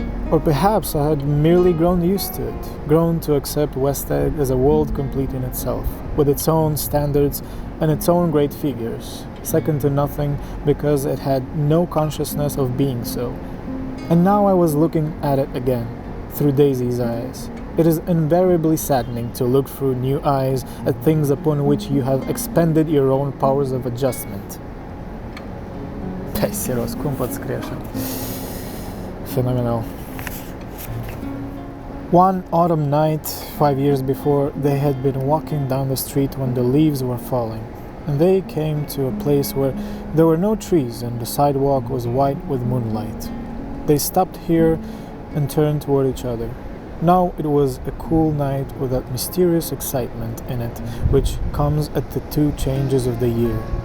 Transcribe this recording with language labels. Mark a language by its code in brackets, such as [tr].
[en] Or perhaps I had merely grown used to it, grown to accept West Egg as a world complete in itself, with its own standards and its own great figures, second to nothing because it had no consciousness of being so. And now I was looking at it again, through Daisy's eyes. It is invariably saddening to look through new eyes at things upon which you have expended your own powers of adjustment. [ro] Păi, serios, cum pot scrie așa? [en] Phenomenal. One autumn night, 5 years before, they had been walking down the street when the leaves were falling, and they came to a place where there were no trees and the sidewalk was white with moonlight. They stopped here and turned toward each other. Now it was a cool night with that mysterious excitement in it which comes at the two changes of the year.